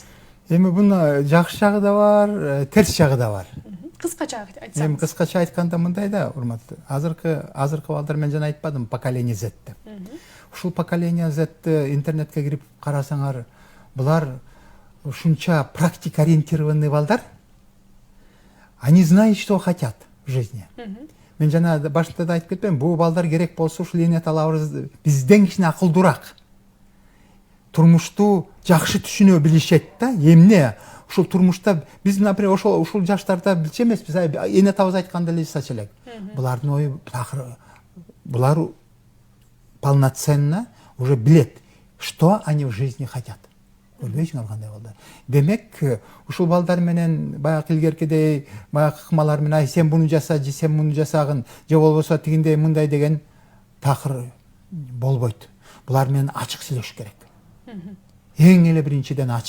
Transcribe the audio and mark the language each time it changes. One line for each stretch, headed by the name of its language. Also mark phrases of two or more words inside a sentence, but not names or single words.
Kyrgyz: Эми бунун жакшы жагы да бар, терс жагы да бар. Кыскача айтсаңыз. Эми кыскача айтканда мындай да, урматтуу. Азыркы балдар, мен жана айтпадым,
Russian: поколение Z
Kyrgyz: деп. Ушул
Russian: поколение Z'ти
Kyrgyz: интернетке кирип карасаңар, булар ушунча
Russian: практика ориентированный
Kyrgyz: балдар.
Russian: Они знают, что хотят в жизни.
Kyrgyz: Мен жана башында да айтып кетпем, бул балдар керек болсо ушул эне талабыбыз бизден кичине акылдуураак. Турмушту жакшы түшүнө билишет да. Эмне ушул турмушта биз, например, ушул жаштарда билчү эмеспиз. Эне атабыз айткандай эле жасачу элек. Булардын ою такыр, булар
Russian: полноценно уже билет, что они в жизни хотят.
Kyrgyz: Көрбөйсүңөр кандай балдар. Демек, ушул балдар менен баягы илгеркидей, баягы ыкмалар менен сен буну жаса, же сен муну жасагын, же болбосо тигиндей мындай деген такыр болбойт. Булар менен ачык сүйлөшүш керек. Эң эле биринчиден ачык.